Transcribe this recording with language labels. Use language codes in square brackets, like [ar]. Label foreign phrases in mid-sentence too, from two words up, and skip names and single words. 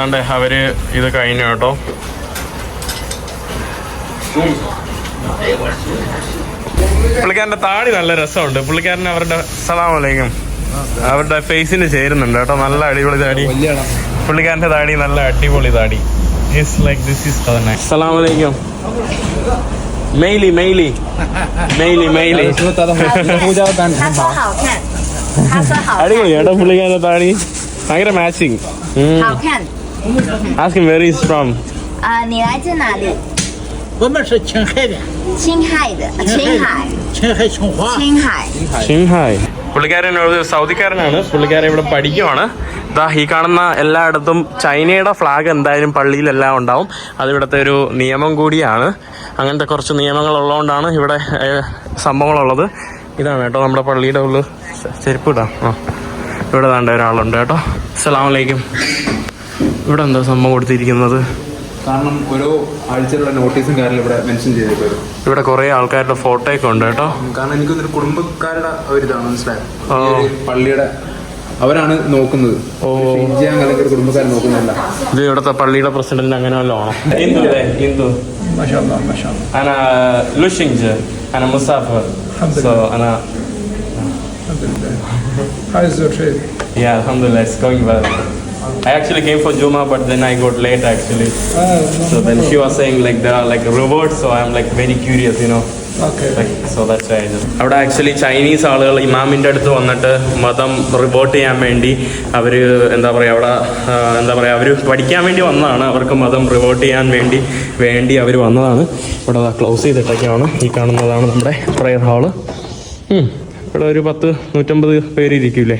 [ml] താണ്ടെ അവര് ഇത് കഴിഞ്ഞു കേട്ടോ. പുള്ളിക്കാരന്റെ താടി നല്ല രസമുണ്ട്. പുള്ളിക്കാരൻ അവരുടെ [ar] السلام عليكم [ml] അവരുടെ ഫേസിന് ചേരുന്നുണ്ട് കേട്ടോ. നല്ല അടിപൊളി താടി. പുള്ളിക്കാരന്റെ താടി നല്ല അടിപൊളി താടി. [ar] السلام عليكم. മെയിലി. [zh] 他说好看，他说好 [ml] അടിപൊളി കേട്ടോ പുള്ളിക്കാരന്റെ താടി. ഭയങ്കര മാച്ചിങ്. [zh] 好看。 [en] Ask him where he's from. [zh] 你来自哪里？我们是青海的，青海的，青海，青花。青海。 [ml] പുള്ളിക്കാരൻ ഒരു സൗദിക്കാരനാണ്. പുള്ളിക്കാരൻ ഇവിടെ പഠിക്കുവാണ്. ദാ ഈ കാണുന്ന എല്ലായിടത്തും ചൈനയുടെ ഫ്ലാഗ് എന്തായാലും പള്ളിയിലെല്ലാം ഉണ്ടാവും. അതിവിടുത്തെ ഒരു നിയമം കൂടിയാണ്. അങ്ങനത്തെ കുറച്ച് നിയമങ്ങൾ ഉള്ളതുകൊണ്ടാണ് ഇവിടെ സംഭവങ്ങളുള്ളത്. ഇതാണ് കേട്ടോ നമ്മുടെ പള്ളിയുടെ ഉള്ളിൽ. ചെരുപ്പ് ഇടാം. ഇവിടെ വേണ്ട ഒരാളുണ്ട് കേട്ടോ. [ar] السلام عليكم. [ml] ഇവിടെ എന്താ സംഭവം കൊടുത്തിരിക്കുന്നത്? കാരണം ഓരോ ആഴ്ചയിലുള്ള നോട്ടീസും കാര്യങ്ങളും ഇവിടെ മെൻഷൻ ചെയ്തിട്ടുണ്ട്. ഇവിടെ കുറെ ആൾക്കാരുടെ ഫോട്ടോ ഒക്കെ ഉണ്ട് കേട്ടോ. കാരണം എനിക്കൊന്നൊരു കുടുംബക്കാരുടെ ഒരിതാണ് മനസ്സിലായത്. പള്ളിയുടെ അവരാണ് നോക്കുന്നത്. ഷിൻജിയാങ് അല്ലെങ്കിൽ ഒരു കുടുംബക്കാരെ നോക്കുന്നില്ല. ഇത് ഇവിടുത്തെ പള്ളിയുടെ പ്രസിഡന്റ് അങ്ങനെ വല്ലതും ആണോ? ഹിന്ദു. [ar] أنا لوشينجر. أنا مسافر. So أنا [en] How is your trip? Yeah, alhamdulillah, it's going well. I actually came for Juma, but then I got late actually. So then she was saying like there are like rewards, so I'm like very curious, you know. Like, so that's why I just... [ml] അവിടെ ആക്ച്വലി ചൈനീസ് ആളുകൾ ഇമാമിൻ്റെ അടുത്ത് വന്നിട്ട് മതം റിവോർട്ട് ചെയ്യാൻ വേണ്ടി അവർ എന്താ പറയുക അവിടെ എന്താ പറയുക അവർ പഠിക്കാൻ വേണ്ടി വന്നതാണ്. അവർക്ക് മതം റിവോർട്ട് ചെയ്യാൻ വേണ്ടി അവർ വന്നതാണ്. ഇവിടെ ക്ലോസ് ചെയ്തിട്ടൊക്കെയാണ്. ഈ കാണുന്നതാണ് നമ്മുടെ [en] prayer hall. [ml] ഇവിടെ ഒരു 100-150 പേര് ഇരിക്കൂലേ.